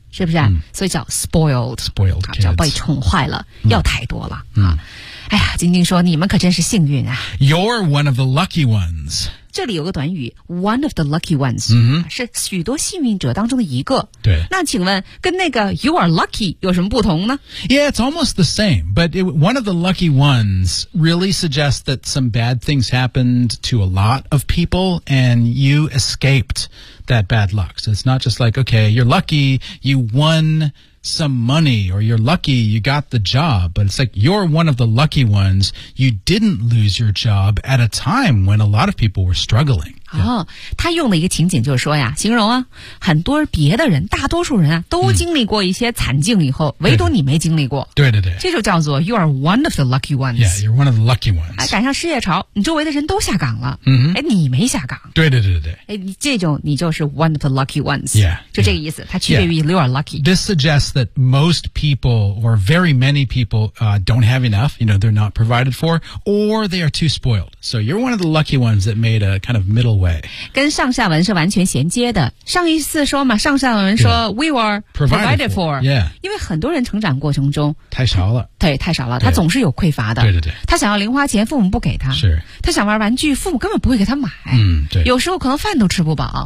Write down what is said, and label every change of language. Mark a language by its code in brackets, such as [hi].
[zh] 是不是、啊嗯、所以叫 spoiled [en] spoiled kids [zh] 叫被宠坏了、嗯、要太多了、嗯、哎呀晶晶说你们可真是幸运啊 [en] You're one of the lucky ones [zh] 这里有个短语 [en] One of the lucky ones、 [zh] 嗯、是许多幸运者当中的一个对那请问跟那个 [en] You are lucky [zh] 有什么不同呢 [en] Yeah it's almost the same But one of the lucky ones Really suggests that some bad things Happened to a lot of people And you escapedthat bad luck. So it's not just like, okay, you're lucky you won some money or you're lucky you got the job, but it's like you're one of the lucky ones. You didn't lose your job at a time when a lot of people were struggling. [zh] Yeah. 哦，他用的一个情景就是说呀，形容啊，很多别的人，大多数人啊，都经历过一些惨境以后，唯独你没经历过。对对对。这就叫做 [en] you are one of the lucky ones. Yeah, you're one of the lucky ones. [zh] 哎，赶上失业潮，你周围的人都下岗了。嗯哼。哎，你没下岗。对对对对。 [en] 哎， [zh] 这种你就是 [en] one of the lucky ones. Yeah. [zh] 就这个意思，它区别于 [en] you are lucky. This suggests that most people or very many people, don't have enough. You know, they're not provided for, or they are too spoiled. So you're one of the lucky ones that made a kind of middle way. [zh] 跟上下文是完全衔接的。上一次说嘛，上下文说、 [en] yeah. we were provided for. Yeah. [zh] 因为很多人成长过程中太少了。对，太少了，他总是有匮乏的。对对对。他想要零花钱，父母不给他。是。他想玩玩具，父母根本不会给他买。嗯，对。有时候可能饭都吃不饱。